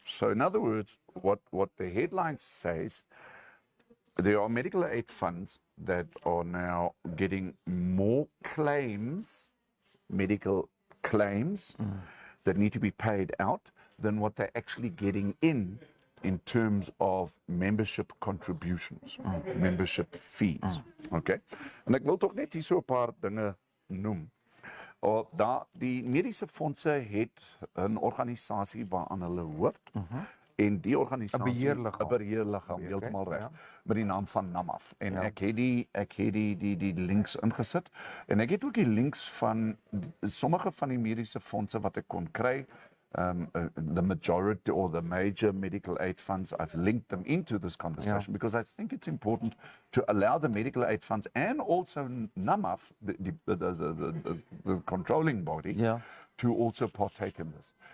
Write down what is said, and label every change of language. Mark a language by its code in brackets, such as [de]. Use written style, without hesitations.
[en] So in other words, what the headline says, there are medical aid funds that are now getting more claims, medical claims that need to be paid out than what they're actually getting in terms of membership contributions, membership fees. Okay? [af] En ek wil tog net hier so 'n paar dinge noem. Die mediese fondse het 'n organisasie waaraan hulle hoort. En die organisasie, 'n beheerliggaam, heeltemal reg, met die naam van NAMAF. En ek het die links ingesit en ek het ook die links van sommige van die mediese fondse wat ek kon kry. [en] The majority or the major medical aid funds, I've linked them into this conversation because I think it's important to allow the medical aid funds and also NAMAF, the controlling body, to also partake in this.